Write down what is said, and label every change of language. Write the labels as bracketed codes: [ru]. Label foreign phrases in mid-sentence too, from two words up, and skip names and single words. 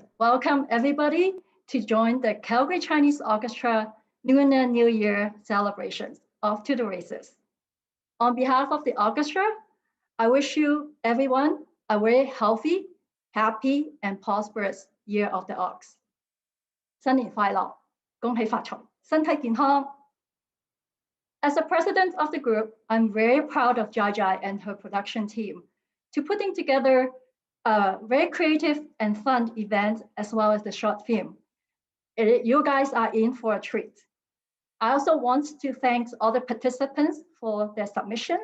[en] Welcome everybody to join the Calgary Chinese Orchestra Lunar New Year celebrations, Off to the Races. On behalf of the orchestra, I wish you everyone a very healthy, happy, and prosperous year of the ox. [yue] 新年快樂，恭喜發財，身體健康。 [en] As the president of the group, I'm very proud of Jaja and her production team to putting together a very creative and fun event as well as the short film. You guys are in for a treat. I also want to thank all the participants for their submissions.